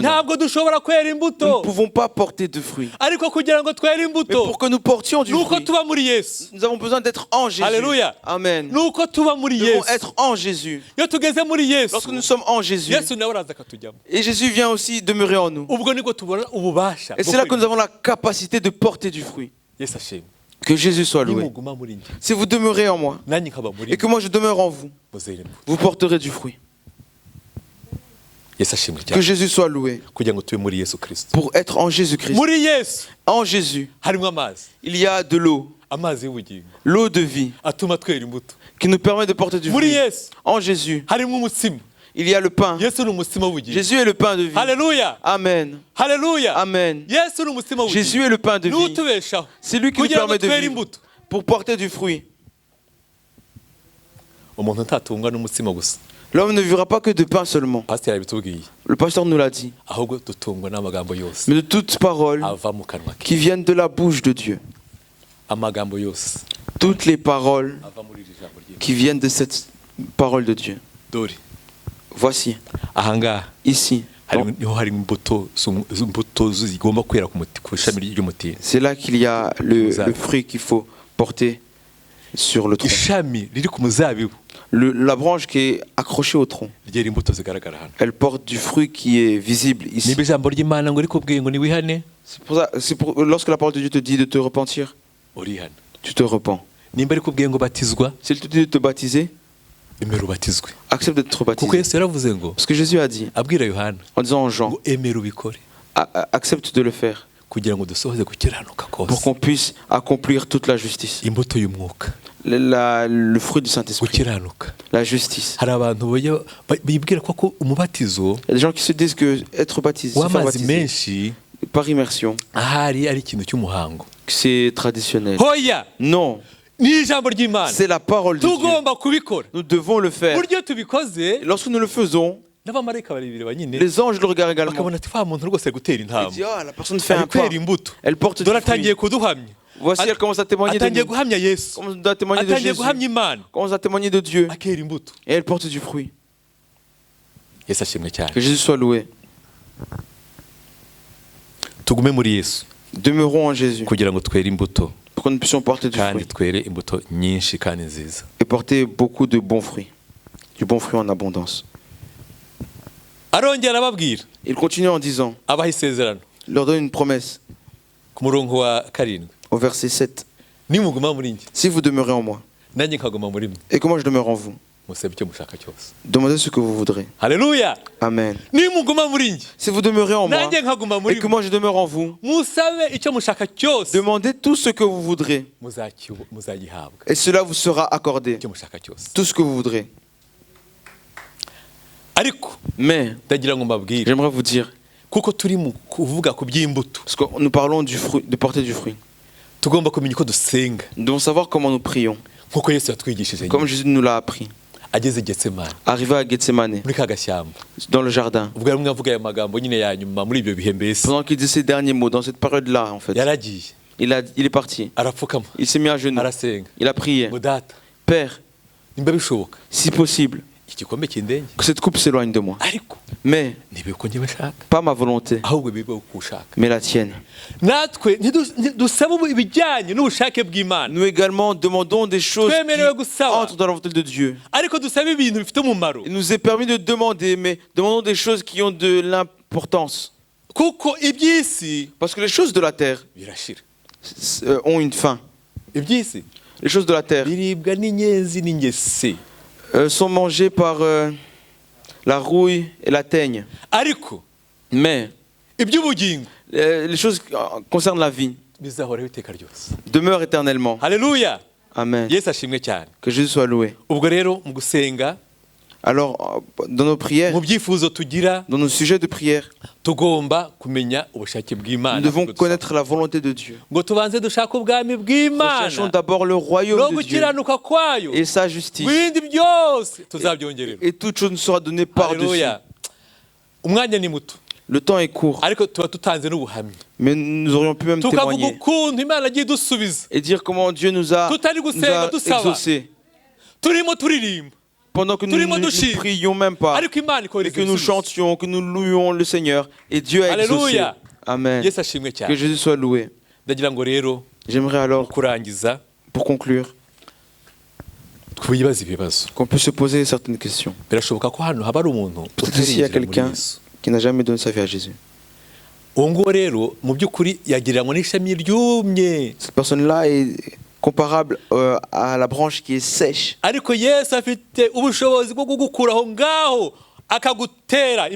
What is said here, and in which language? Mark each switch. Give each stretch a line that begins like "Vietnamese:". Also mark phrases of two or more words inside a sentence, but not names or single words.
Kinyarwanda: ntabwo dushobora kwera
French: Nous ne
Kinyarwanda: imbuto,
French: pouvons pas porter de fruits.
Kinyarwanda: ariko kugira ngo twere
French: Mais
Kinyarwanda: imbuto
French: pour que nous portions du
Kinyarwanda: nuko
French: fruit,
Kinyarwanda: tuba muri Yesu.
French: nous avons besoin d'être en Jésus. Alléluia. Amen.
Kinyarwanda: Nuko tuba muri
French: Nous devons
Kinyarwanda: Yesu.
French: être en Jésus.
Kinyarwanda: Iyo tugeze muri Yesu,
French: Lorsque nous sommes en Jésus,
Kinyarwanda: Yesu nawe araza akatujyamo.
French: et Jésus vient aussi demeurer en nous.
Kinyarwanda: Ubwo nibwo tubona ububasha.
French: Et c'est là que nous avons la capacité de porter du fruit.
Kinyarwanda: Yesu ashimwe.
French: Que Jésus soit loué.
Kinyarwanda: Nimuguma muri njye,
French: Si vous demeurez en moi
Kinyarwanda: nanjye nkaba muri
French: et que moi je demeure en vous,
Kinyarwanda: muzera imbuto.
French: vous porterez du fruit.
Kinyarwanda: Yesu ashimwe
French: Que
Kinyarwanda: cyane.
French: Jésus soit loué.
Kinyarwanda: Kugira ngo tube muri Yesu Kristo.
French: Pour être en Jésus-Christ.
Kinyarwanda: Muri Yesu
French: En Jésus,
Kinyarwanda: harimo amazi,
French: il y a de l'eau,
Kinyarwanda: amazi y'ubugingo
French: l'eau de vie,
Kinyarwanda: atuma twera imbuto.
French: qui nous permet de porter du
Kinyarwanda: Muri
French: fruit.
Kinyarwanda: Yesu
French: En Jésus,
Kinyarwanda: harimo umutsima.
French: il y a le pain.
Kinyarwanda: Yesu ni umutsima w'ubugingo.
French: Jésus est le pain de vie.
Kinyarwanda: Haleluya.
French: Amen.
Kinyarwanda: Haleluya.
French: Amen.
Kinyarwanda: Yesu ni umutsima w'ubugingo.
French: Jésus est le pain de vie.
Kinyarwanda: N'utubeshaho.
French: C'est lui qui nous
Kinyarwanda: Kugira ngo
French: permet de
Kinyarwanda: twere
French: vivre
Kinyarwanda: imbuto.
French: pour porter du fruit.
Kinyarwanda: Umuntu ntatungwa n'umutsima gusa.
French: L'homme ne vivra pas que de pain seulement.
Kinyarwanda: Pasiteri yabitubwiye.
French: Le pasteur nous l'a dit.
Kinyarwanda: Ahubwo dutungwa n'amagambo yose
French: Mais de toutes paroles
Kinyarwanda: ava mu kanwa ke.
French: qui viennent de la bouche de Dieu.
Kinyarwanda: Amagambo yose
French: Toutes les paroles
Kinyarwanda: ava muri iri jambo ry'Imana.
French: qui viennent de cette parole de Dieu.
Kinyarwanda: Dore
French: Voici,
Kinyarwanda: ahangaha
French: ici.
Kinyarwanda: niho hari imbuto zigomba kwera ku ishami ry'umutini.
French: C'est là qu'il y a le fruit qu'il faut porter sur le tronc.
Kinyarwanda: Ishami riri ku muzabibu
French: La branche qui est accrochée au tronc,
Kinyarwanda: ryera imbuto zigaragara hano.
French: elle porte du fruit qui est visible ici.
Kinyarwanda: Niba ijambo ry'Imana ngo rikubwiye ngo niwihane,
French: Lorsque la parole de Dieu te dit de te repentir,
Kinyarwanda: urihana.
French: tu te repens.
Kinyarwanda: Nimba rikubwiye ngo batizwa,
French: S'il te dit de te baptiser,
Kinyarwanda: emera ubatizwe.
French: accepte d'être
Kinyarwanda: Kuko
French: baptisé.
Kinyarwanda: Yesu yaravuze ngo
French: Parce que Jésus a dit,
Kinyarwanda: abwira Yohana
French: en disant aux gens,
Kinyarwanda: ngo emera ubikore
French: accepte de le faire
Kinyarwanda: kugira ngo dusohoze gukiranuka
French: pour
Kinyarwanda: kose.
French: qu'on puisse accomplir toute la justice.
Kinyarwanda: Imbuto y'umwuka
French: le fruit du Saint-Esprit,
Kinyarwanda: gukiranuka.
French: la justice.
Kinyarwanda: Hari abantu bibwira ko umubatizo
French: Il y a des gens qui se disent que être baptisé, se faire
Kinyarwanda: w'amazi
French: baptiser
Kinyarwanda: menshi
French: par immersion,
Kinyarwanda: ahari ari ikintu cy'umuhango.
French: c'est traditionnel.
Kinyarwanda: Hoya
French: Non,
Kinyarwanda: ni ijambo ry'Imana
French: c'est la parole de Dieu.
Kinyarwanda: tugomba kubikora.
French: Nous devons le faire.
Kinyarwanda: Buryo tubikoze
French: Et lorsque nous le faisons,
Kinyarwanda: n'abamarayika baribireba nyine
French: les anges le regardent également.
Kinyarwanda: bakabona ati fa muntu rwose gutera
French: Ils
Kinyarwanda: intambwe
French: disent, ah, la personne fait un
Kinyarwanda: ari
French: pas.
Kinyarwanda: kwera imbuto
French: Elle porte du
Kinyarwanda: dore
French: fruit.
Kinyarwanda: atangiye kuduhamya.
French: Voici, elle commence à témoigner de
Kinyarwanda: atangiye
French: nous.
Kinyarwanda: guhamya Yesu,
French: Commence à témoigner de
Kinyarwanda: atangiye
French: Jésus.
Kinyarwanda: guhamya Imana,
French: Commence à témoigner de Dieu.
Kinyarwanda: akera imbuto.
French: Et elle porte du fruit.
Kinyarwanda: Yesu ashimwe cyane.
French: Que Jésus soit loué.
Kinyarwanda: Tugume muri Yesu
French: Demeurons en Jésus
Kinyarwanda: kugira ngo twere imbuto
French: pour que nous puissions porter du
Kinyarwanda: kandi
French: fruit
Kinyarwanda: twere imbuto nyinshi kandi nziza.
French: et porter beaucoup de bons fruits. Du bon fruit en abondance.
Kinyarwanda: Arongera ababwira
French: Il continue en disant,
Kinyarwanda: abaha isezerano
French: il leur donne une promesse
Kinyarwanda: ku murongo wa 7.
French: au verset 7.
Kinyarwanda: Nimuguma muri njye
French: Si vous demeurez en moi
Kinyarwanda: nanjye nkaguma muri mwe
French: et que moi je demeure en vous,
Kinyarwanda: musabe icyo mushaka cyose.
French: demandez ce que vous voudrez.
Kinyarwanda: Haleluya.
French: Amen.
Kinyarwanda: Nimuguma muri njye
French: Si vous demeurez en moi
Kinyarwanda: nanjye nkaguma
French: et
Kinyarwanda: muri
French: que
Kinyarwanda: mwe
French: moi je demeure en vous,
Kinyarwanda: musabe icyo mushaka cyose
French: demandez tout ce que vous voudrez
Kinyarwanda: muzagihabwa.
French: et cela vous sera accordé.
Kinyarwanda: Icyo mushaka cyose.
French: Tout ce que vous voudrez.
Kinyarwanda: Ariko
French: Mais
Kinyarwanda: ndagira ngo mbabwire
French: j'aimerais vous dire,
Kinyarwanda: kuko turi mu kuvuga ku by'imbuto
French: parce que nous parlons du fruit, de porter du fruit.
Kinyarwanda: tugomba kumenya uko dusenga
French: Nous devons savoir comment nous prions,
Kinyarwanda: nkuko Yesu yatwigishije
French: comme Jésus nous l'a appris.
Kinyarwanda: ageze Getsemani
French: Arrivé à Gethsemane,
Kinyarwanda: muri ka gashyamba
French: dans le jardin,
Kinyarwanda: ubwo yari mwavuga aya magambo nyine ya nyuma muri ibyo bihe mbese
French: pendant qu'il dit ces derniers mots, dans cette période-là, en fait,
Kinyarwanda: yaragiye
French: il est parti.
Kinyarwanda: arapfukama
French: Il s'est mis à genoux.
Kinyarwanda: arasenga
French: Il a prié.
Kinyarwanda: ngo data
French: Père,
Kinyarwanda: nimba bishoboka
French: si possible,
Kinyarwanda: iki gikombe kindenge
French: que cette coupe s'éloigne de moi.
Kinyarwanda: ariko
French: Mais
Kinyarwanda: nibe ko njye bashaka
French: pas ma volonté,
Kinyarwanda: ahubwo bibe uko ushaka.
French: mais la tienne.
Kinyarwanda: Natwe ntidusaba ibijyanye n'ubushake bw'Imana
French: Nous également demandons des choses
Kinyarwanda: twemerewe
French: qui
Kinyarwanda: gusaba
French: entrent dans la volonté de Dieu.
Kinyarwanda: ariko dusaba ibintu bifite umumaro
French: Il nous est permis de demander, mais demandons des choses qui ont de l'importance.
Kinyarwanda: kuko iby'isi
French: Parce que les choses de la terre
Kinyarwanda: birashira.
French: ont une fin.
Kinyarwanda: Iby'isi
French: Les choses de la terre
Kinyarwanda: biribwa n'inyenzi n'ingese,
French: sont mangées par la rouille et la teigne.
Kinyarwanda: ariko
French: Mais
Kinyarwanda: iby'ubugingo
French: les choses qui concernent la vie
Kinyarwanda: bizahoraho iteka ryose.
French: demeurent éternellement.
Kinyarwanda: Haleluya.
French: Amen.
Kinyarwanda: Yesu ashimwe cyane.
French: Que Jésus soit loué.
Kinyarwanda: Ubwo rero mu gusenga
French: Alors, dans nos prières,
Kinyarwanda: mu byifuzo tugira
French: dans nos sujets de prière,
Kinyarwanda: tugomba kumenya ubushake
French: nous
Kinyarwanda: bw'Imana
French: devons connaître la volonté de Dieu.
Kinyarwanda: ngo tubanze dushake ubwami
French: Recherchons
Kinyarwanda: bw'Imana
French: d'abord le
Kinyarwanda: no
French: royaume de Dieu
Kinyarwanda: gukiranuka kwayo,
French: et sa justice.
Kinyarwanda: ibindi byose tuzabyongerera.
French: Et toute chose nous sera donnée par-dessus.
Kinyarwanda: Haleluya. Umwanya ni muto
French: Le temps est court,
Kinyarwanda: ariko tuba tutanze n'ubuhamya
French: mais nous aurions pu même
Kinyarwanda: tukavuga
French: témoigner
Kinyarwanda: ukuntu Imana agiye dusubiza,
French: et dire comment Dieu nous a
Kinyarwanda: tutari gusenga dusaba,
French: exaucés
Kinyarwanda: turimo turirimba
French: pendant que nous
Kinyarwanda: turimo
French: ne
Kinyarwanda: dushima,
French: prions même pas,
Kinyarwanda: ariko Imana
French: et
Kinyarwanda: ikohereza
French: que nous
Kinyarwanda: ibisubizo.
French: chantions, que nous louions le Seigneur. Et Dieu a exaucé. Alléluia. Amen.
Kinyarwanda: Yesu ashimwe
French: Que
Kinyarwanda: cyane.
French: Jésus soit loué.
Kinyarwanda: Ndagira ngo rero
French: J'aimerais alors,
Kinyarwanda: kurangiza
French: pour conclure,
Kinyarwanda: twibaze ibibazo.
French: qu'on puisse se poser certaines questions.
Kinyarwanda: Birashoboka ko hano haba ari umuntu
French: Peut-être ici il y a
Kinyarwanda: utarinjira muri
French: quelqu'un
Kinyarwanda: Yesu.
French: qui n'a jamais donné sa vie à Jésus.
Kinyarwanda: Uwo nguwo rero mu by'ukuri yagereranywa n'ishami ryumye,
French: Cette personne-là est comparable à la branche qui est sèche.
Kinyarwanda: ariko Yesu afite ubushobozi bwo kugukura aho ngaho akagutera.